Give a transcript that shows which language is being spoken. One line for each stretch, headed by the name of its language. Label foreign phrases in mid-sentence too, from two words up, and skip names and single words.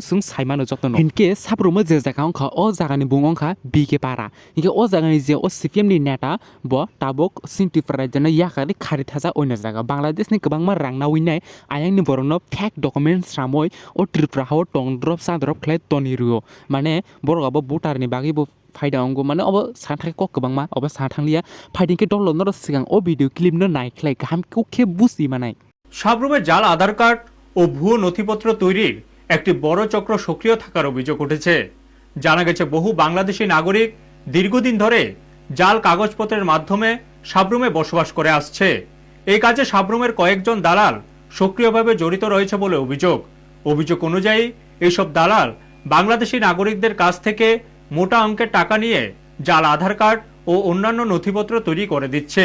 Kok Borok: सुं साइमानो जतन हिनके साब्रुमो जे जागा अंखा ओ जागानि बुंगंखा बीके पारा हिके ओ जागानि जे ओ CPM नि नेता ब ताबुक सिनटिफ्रा जने याखारि खारि थाजा ओइना जागा बांग्लादेशनि गोबां मा रांना उइनाय आयांनि बरनो
English: fake document
Kok Borok: सामय ओ ट्रिप्रा हाव टंद्रप साद्रप खलाय तनिरुयो माने बरगाबो भोटारनि बागैबो फायदा अंगो माने अब साथाय क गोबां मा अब साथांलिया फाइदिंके डलर नर सिगां ओ
English: video clip
Kok Borok: न नायख्लाय गाहाम के बुझि मानाय
Bangla: সাবরুমে জাল আধার কার্ড ও ভুয়ো নথিপত্র তৈরির একটি বড় চক্র সক্রিয় থাকার অভিযোগ উঠেছে। জানা গেছে বহু বাংলাদেশি নাগরিক দীর্ঘদিন ধরে জাল কাগজপত্রের মাধ্যমে সাবরুমে বসবাস করে আসছে। এই কাজে সাবরুমের কয়েকজন দালাল সক্রিয়ভাবে জড়িত রয়েছে বলে অভিযোগ অনুযায়ী এইসব দালাল বাংলাদেশি নাগরিকদের কাছ থেকে মোটা অঙ্কের টাকা নিয়ে জাল আধার কার্ড ও অন্যান্য নথিপত্র তৈরি করে দিচ্ছে।